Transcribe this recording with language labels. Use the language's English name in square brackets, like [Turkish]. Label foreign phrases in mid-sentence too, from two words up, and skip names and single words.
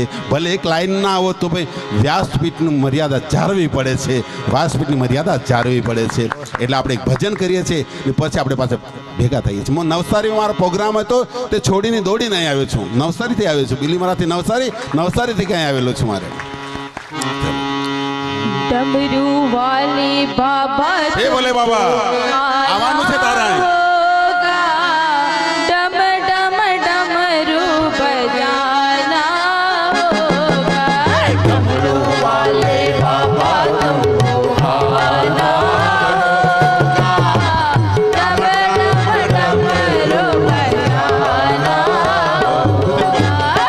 [Gujarati] ભલે એક લાઈન ના આવો તો ભાઈ વ્યાસપીઠની મર્યાદા જાળવવી પડે છે, વ્યાસપીઠની મર્યાદા જાળવવી પડે છે. એટલે આપણે એક ભજન કરીએ છીએ ને પછી આપણે પાસે ભેગા થઈએ છીએ. હું નવસારીમાં મારો પ્રોગ્રામ હતો તે છોડીને દોડીને અહીં આવ્યો છું. નવસારીથી આવ્યો છું, બીલીમરાથી નવસારીથી ક્યાંય આવેલો છું. મારે [Hindi] डमरू वाले बाबा [Gujarati] એ બોલે બાબા આવવાનું છે તારા. [Hindi] डम डम डमरू बजाना होगा. डमरू वाले बाबा तुमको आना होगा. डम डम डमरू बजाना होगा.